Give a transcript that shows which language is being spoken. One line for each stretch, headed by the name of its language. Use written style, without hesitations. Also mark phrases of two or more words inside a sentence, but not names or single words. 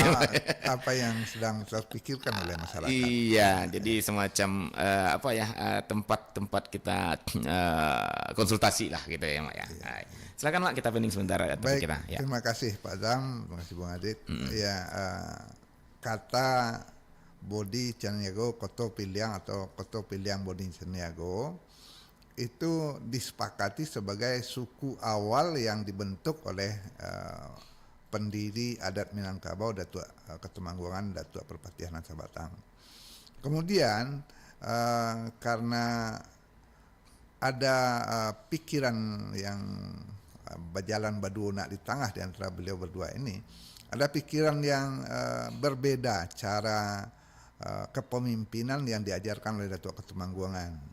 Indonesian: Apa yang sedang terpikirkan oleh masyarakat. Iya, jadi semacam tempat-tempat kita konsultasi lah gitu ya Mak ya. Silakan Mak, kita pending sebentar topik Baik, kita. Ya. Terima kasih Pak Zam, terima kasih Bung Adit. Kata Bodi Ceniago Koto Piliang atau Koto Piliang Bodi Ceniago itu disepakati sebagai suku awal yang dibentuk oleh pendiri adat Minangkabau, Datuk Ketumanggungan, Datuk Perpatihan Sabatang. Kemudian karena ada pikiran yang berjalan baduna di tengah di antara beliau berdua ini, ada pikiran yang berbeda cara kepemimpinan yang diajarkan oleh Datuk Ketumanggungan.